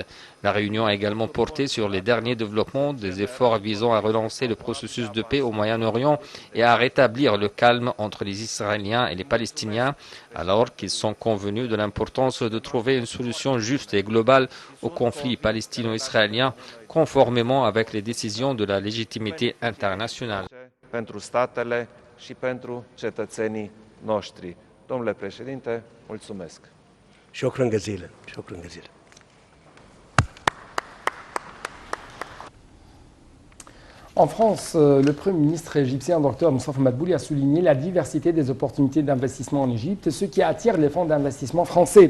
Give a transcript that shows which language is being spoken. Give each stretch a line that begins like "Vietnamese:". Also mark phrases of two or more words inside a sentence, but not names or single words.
French: La réunion a également porté sur les derniers développements des efforts visant à relancer le processus de paix au Moyen-Orient et à rétablir le calme entre les Israéliens et les Palestiniens, alors qu'ils sont convenus de l'importance de trouver une solution juste et globale au conflit palestino-israélien, conformément avec les décisions de la légitimité internationale.
Romanian: Pentru statele și pentru cetățenii noștri. Domnule președinte, mulțumesc.
Arabic: شكرا جزيلا شكرا جزيلا.
French: En France, le Premier ministre égyptien Dr Moustapha Madbouli a souligné la diversité des opportunités d'investissement en Égypte, ce qui attire les fonds d'investissement français.